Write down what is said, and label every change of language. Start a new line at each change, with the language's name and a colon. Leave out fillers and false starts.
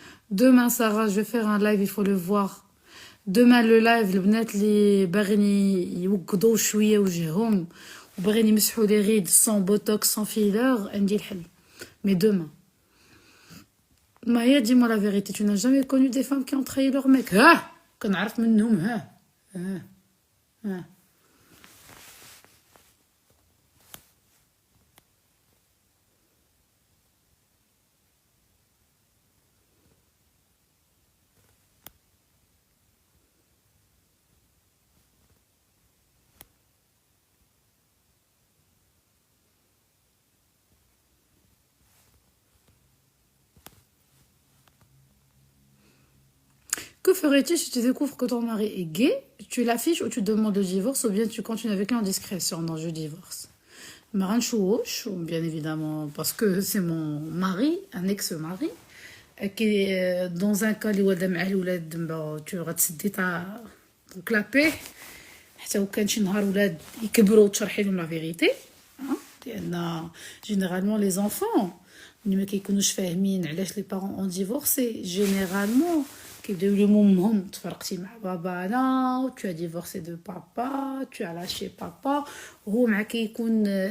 French: Demain, Sarah, je vais faire un live, il faut le voir. Demain, le live,
Arabic: البنات اللي باغيين يوقضوا شويه وجههم وباغيين يمسحوا لي ريد
French: sans botox sans filler
Arabic: عندي الحل.
French: Mais demain. Maya, dis-moi la vérité, tu n'as jamais connu des femmes qui ont trahi leur mec?
Arabic: كنعرف منهم ها.
French: Que ferais-tu si tu découvres que ton mari est gay? Tu l'affiches ou tu demandes le divorce ou bien tu continues avec lui en discrétion? Non, je divorce. Maranchouch, bien évidemment, parce que c'est mon mari, un ex-mari, qui est dans un cas où tu
Arabic: غتسدي كلابيه حتى وكان شي نهار ولاد يكبروا تشرحي لهم لا فيغيتي. لان جينيرالمون لي زونفون ملي ما كيكونوش فاهمين علاش لي بارون اون ديفورسي جينيرالمون كيبداو يلوموا امهم تفرقتي مع بابانا
French: tu as divorcé de papa tu as lâché papa
Arabic: وهو مع كيكون